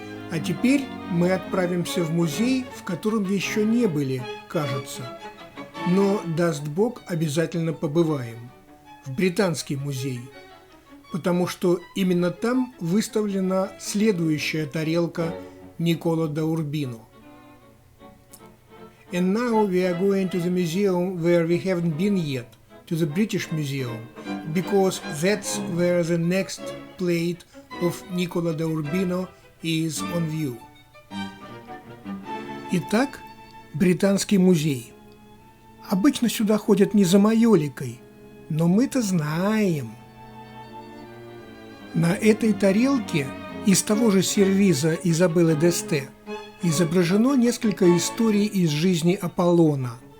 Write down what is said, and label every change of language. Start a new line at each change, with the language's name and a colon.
Russian: А теперь мы отправимся в музей, в котором еще не были, кажется. Но, даст Бог, обязательно побываем. В Британский музей. Потому что именно там выставлена следующая тарелка Никколо да Урбино.
English: And now we are going to the museum where we haven't been yet, to the British Museum, because that's where the next plate of Никколо да Урбино is on view.
Russian: Итак, Британский музей. Обычно сюда ходят не за майоликой, но мы-то знаем. На этой тарелке из того же сервиза Изабеллы d'Este изображено несколько историй из жизни Аполлона.